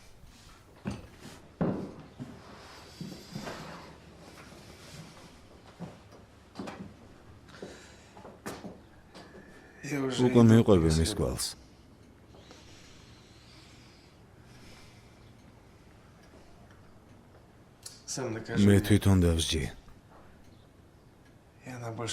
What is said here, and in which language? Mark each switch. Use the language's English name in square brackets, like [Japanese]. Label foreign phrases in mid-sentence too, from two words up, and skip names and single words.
[Russian] Я уже [Georgian] უკვე მიყვები მის გვალს. [Russian] сам докажи. [Georgian] მე [Russian] мне. [Georgian] თვითონ დავსჯი [Russian] И она больше